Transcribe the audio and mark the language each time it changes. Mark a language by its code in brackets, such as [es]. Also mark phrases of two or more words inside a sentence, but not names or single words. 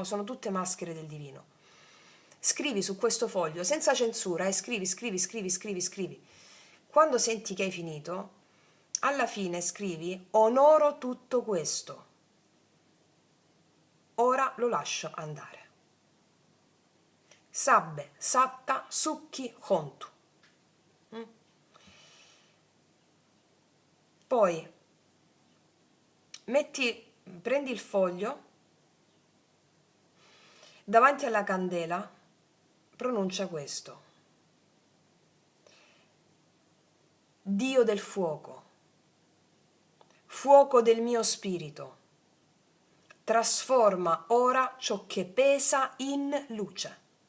[it] Sono tutte maschere del divino. Scrivi su questo foglio senza censura e scrivi, scrivi, scrivi, scrivi, scrivi. Quando senti che hai finito, alla fine scrivi: onoro tutto questo, ora lo lascio andare. [pi] Sabbe, satta, sukki, hontu. [it] Poi prendi il foglio, davanti alla candela pronuncia questo: Dio del fuoco, fuoco del mio spirito, trasforma ora ciò che pesa in luce.